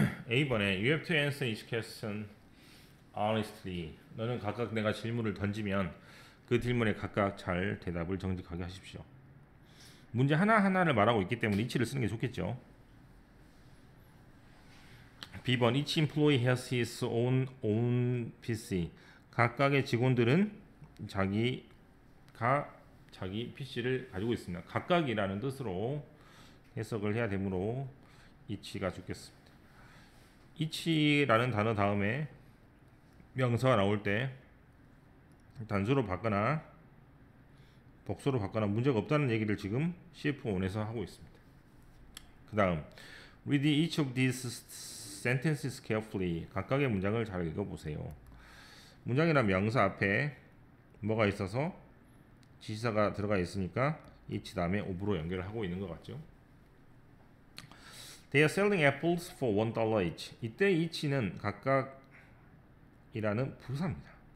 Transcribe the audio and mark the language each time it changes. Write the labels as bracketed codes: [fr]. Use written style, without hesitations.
[ko] A번에 [en] You have to answer each question honestly. [ko] 너는 각각 내가 질문을 던지면 그 질문에 각각 잘 대답을 정직하게 하십시오. 문제 하나하나를 말하고 있기 때문에 each를 쓰는 게 좋겠죠. [en] B번 Each employee has his own PC. [ko] 각각의 직원들은 자기 PC를 가지고 있습니다. 각각이라는 뜻으로 해석을 해야 되므로 each가 좋겠습니다. each라는 단어 다음에 명사가 나올 때 단수로 받거나 복수로 받거나 문제가 없다는 얘기를 지금 CF1에서 하고 있습니다. 그 다음 [en] Read each of these sentences carefully. [ko] 각각의 문장을 잘 읽어보세요. 문장이란 명사 앞에 뭐가 있어서 지시사가 들어가 있으니까 each 다음에 of로 연결을 하고 있는 것 같죠. [en] They are selling apples for $1 each. [ko] 이때 each는 각각이라는 부사입니다.